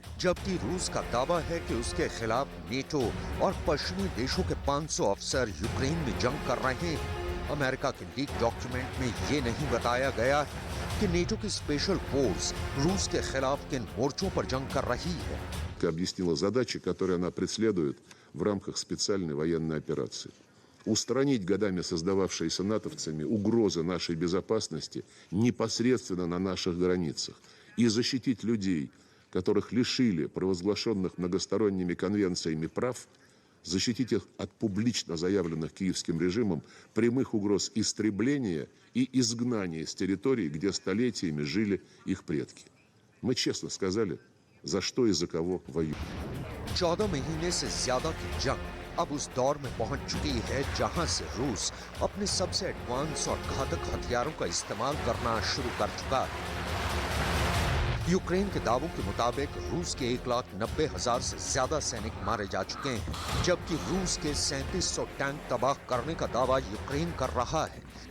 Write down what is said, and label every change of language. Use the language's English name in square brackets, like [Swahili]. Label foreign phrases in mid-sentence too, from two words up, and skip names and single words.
[Hindi] जबकि रूस का दावा है कि उसके खिलाफ नेटो और पश्चिमी देशों के 500 अफसर यूक्रेन में जंग कर रहे हैं। अमेरिका के [English] leak document [Hindi] में ये नहीं बताया गया है कि नेटो की [English] special force [Hindi] रूस के खिलाफ किन मोर्चों पर जंग कर रही है। [Russian] Объяснила задачи, которые она преследует в рамках специальной военной операции. Устранить годами создававшиеся натовцами угрозы нашей безопасности непосредственно на наших границах и защитить людей, которых лишили провозглашенных многосторонними конвенциями прав, защитить их от публично заявленных киевским режимом прямых угроз истребления и изгнания с территорий, где столетиями жили их предки. Мы честно сказали, за что и за кого воюем. [Hindi] 14 महीने से ज्यादा की जंग अब उस दौर में पहुंच चुकी है जहां से रूस अपने सबसे एडवांस और घातक हथियारों का इस्तेमाल करना शुरू कर चुका है। यूक्रेन के दावों के मुताबिक रूस के 1,90,000 से ज्यादा सैनिक मारे जा चुके हैं, जबकि रूस के 3700 टैंक तबाह करने का दावा यूक्रेन कर रहा है।